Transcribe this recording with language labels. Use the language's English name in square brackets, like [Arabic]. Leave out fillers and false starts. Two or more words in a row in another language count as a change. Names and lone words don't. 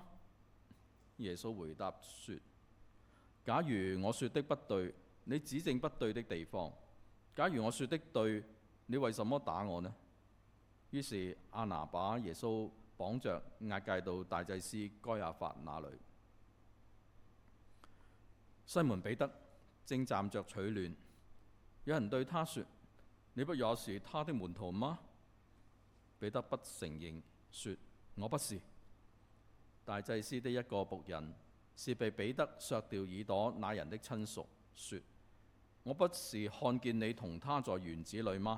[Chinese] 耶穌回答說：假如我說的不對，你指正不對的地方；假如我說的對，你為什麼打我呢？於是亞拿把耶穌綁着押解到大祭司該亞法那裏。西門彼得正站着取暖，有人對他說：你不也是他的門徒嗎？彼得不承認，說：我不是。大祭司的一個僕人是被彼得削掉耳朵那人的親屬，說：我不是看見你同他在園子裏嗎？